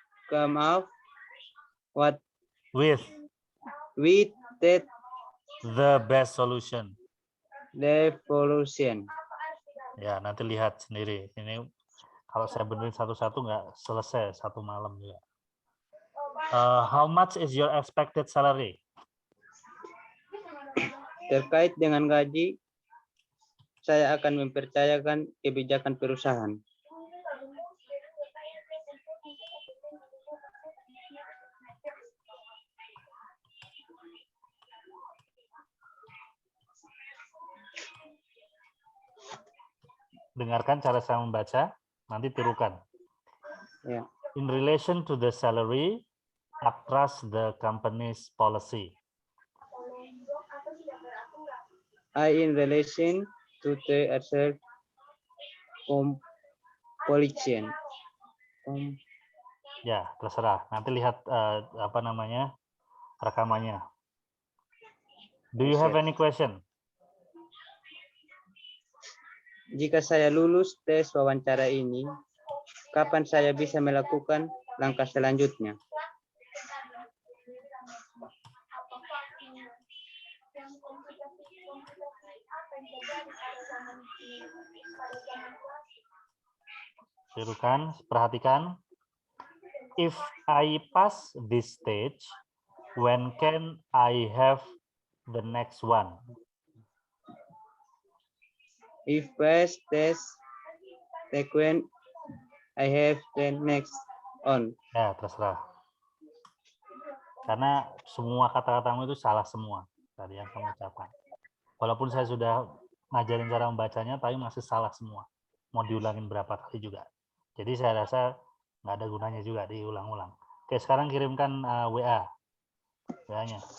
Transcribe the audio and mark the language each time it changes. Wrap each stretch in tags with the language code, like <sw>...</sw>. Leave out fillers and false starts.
<en>come up what with with that the best solution. revolution.</en> <id>Ya, nanti lihat sendiri. Ini kalau saya benerin satu-satu nggak selesai satu malam juga.</id> <en>How much is your expected salary?</en> <id>Terkait dengan gaji, saya akan mempercayakan kebijakan perusahaan. Dengarkan cara saya membaca, nanti tirukan. Ya.</id> <en>In relation to the salary, across the company's policy. In relation to the asset compulsion.</en> <id>Ya, terserah. Nanti lihat apa namanya rekamannya.</id> <en>Do you have any question?</en> <id>Jika saya lulus tes wawancara ini, kapan saya bisa melakukan langkah selanjutnya? Tirukan, perhatikan.</id> <en>If I pass this stage, when can I have the next one? If pass test, when I have the next on.</en> <id>Ya, terserah. Karena semua kata-katamu itu salah semua tadi yang kamu ucapkan. Walaupun saya sudah ngajarin cara membacanya, tapi masih salah semua. Mau diulangin berapa kali juga. Jadi saya rasa nggak ada gunanya juga diulang-ulang. Oke, sekarang kirimkan WA-nya.</id>